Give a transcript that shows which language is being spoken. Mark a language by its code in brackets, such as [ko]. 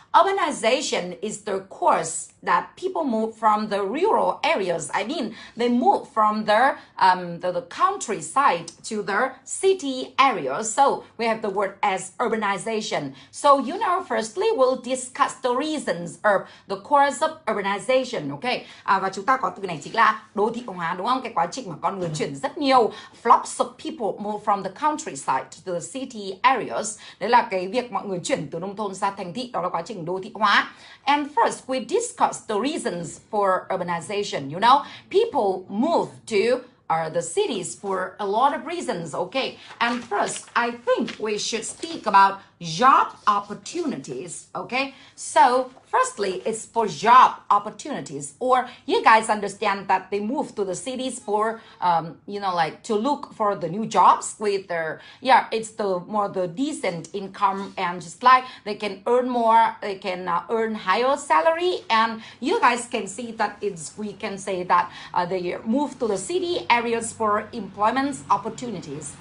[en] Urbanization is the course that people move from the rural areas. I mean, they move from the countryside to the city areas. So we have the word as urbanization. So, you know, firstly, we'll discuss the reasons of the course of urbanization. Okay. [vi] Và chúng ta có từ này chính là đô thị hóa, đúng không? Cái quá trình mà con người chuyển rất nhiều. [en] Flocks of people move from the countryside to the city areas. [vi] Đấy là cái việc mọi người chuyển từ nông thôn ra thành thị. Đó là quá trình đô thị hóa. [en] And first, we discuss the reasons for urbanization. You know, people move to the cities for a lot of reasons, okay? And first, I think we should speak about job opportunities, okay? So, firstly, it's for job opportunities, or you guys understand that they move to the cities for, you know, like to look for the new jobs with their, yeah, it's the more the decent income, and just like they can earn more, they can earn higher salary, and you guys can see that we can say that they move to the city areas for employment opportunities.